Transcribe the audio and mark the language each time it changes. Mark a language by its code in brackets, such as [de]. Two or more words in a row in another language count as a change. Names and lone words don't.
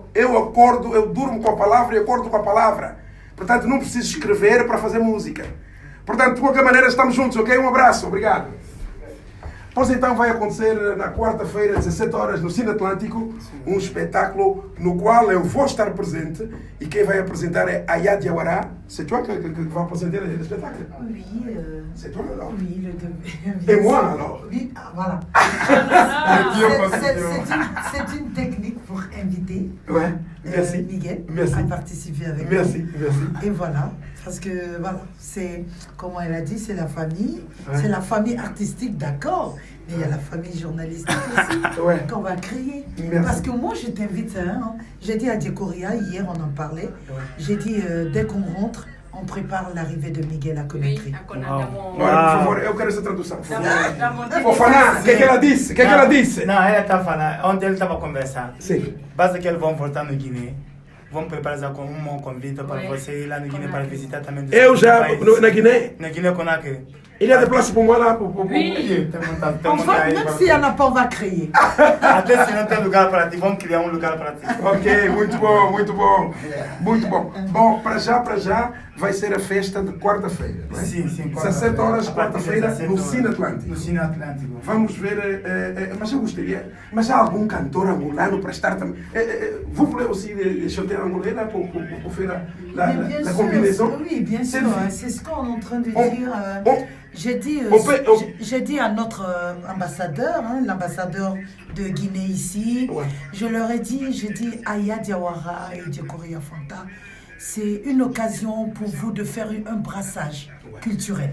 [pt] Eu acordo, eu durmo com a palavra e acordo com a palavra. Portanto, não preciso escrever para fazer música. Portanto, de qualquer maneira, estamos juntos, ok? Um abraço, obrigado. Pois então vai acontecer na quarta-feira, 17 horas, no Cine Atlântico, um espetáculo no qual eu vou estar presente e quem vai apresentar é Aya Diawara. [fr] C'est toi que va présenter le spectacle? Oui. C'est toi alors? Oui, Et moi alors? Oui, voilà. C'est une technique pour inviter Ouais, merci. Miguel Merci. à participer avec Merci, nous. merci. Et voilà, parce que voilà, c'est, comme elle a dit, c'est la famille. Ouais. C'est la famille artistique, d'accord, mais il y a la famille journalistique aussi Ouais. qu'on va créer. Merci. Parce que moi, je t'invite, hein, j'ai dit à Diekoria, hier on en parlait, Ouais. j'ai dit dès qu'on rentre, on prépare l'arrivée de Miguel à Conakry. Oui, à Conakry. [pt] Olha, por favor, eu quero essa tradução. Por favor. Tá bom. Fofana, o que ela disse? O que ela disse? Não, ela está falando. Ontem ele estava conversando. Sim. Basta que eles vão voltar no Guiné. Vão preparar já com um convite para [fr] Oui. [pt] você ir lá no Guiné para visitar também. Eu já, na Guiné, Na Guiné Conakry. [fr] il y a des places pour moi là. Oui. On va, même s'il n'y en a pas, on va créer. [pt] Até se não tem lugar para ti, vamos criar um lugar para ti. Ok, muito bom, muito bom. Muito bom. Bom, para já vai ser a festa de quarta-feira, não é? Sim, 17 horas, quarta-feira, no Cine Atlântico. No Cine Atlântico. Vamos ver, mas eu gostaria, mas há algum cantor angolano para estar também? [fr] Vous voulez aussi chanter angolais là pour faire Mais bien la sûr, combinaison? oui, bien sûr, c'est ce qu'on est en train de dire. On J'ai dit à notre ambassadeur, hein, l'ambassadeur de Guinée ici, Ouais. je leur ai dit, j'ai dit Aya Diawara et Diekoria Fanta, c'est une occasion pour vous de faire un brassage culturel.